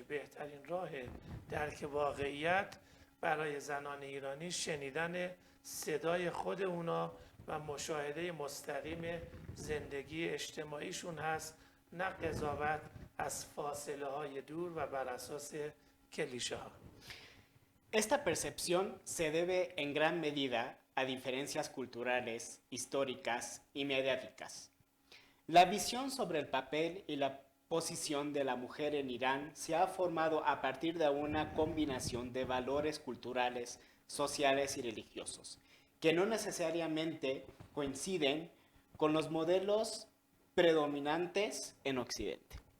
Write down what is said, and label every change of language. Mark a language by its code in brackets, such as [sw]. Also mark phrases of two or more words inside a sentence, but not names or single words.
[fa] بهترین راه درک واقعیت برای زنان ایرانی شنیدن صدای خود اونا و مشاهده مستقیم زندگی اجتماعیشون هست، نه قضاوت از فاصله های دور و بر اساس کلیشه ها. [es] Esta percepción se debe en gran medida a diferencias culturales, históricas y mediáticas. La visión sobre el papel y la posición de la mujer en Irán se ha formado a partir de una combinación de valores culturales, sociales y religiosos, que no necesariamente coinciden con los modelos predominantes en Occidente.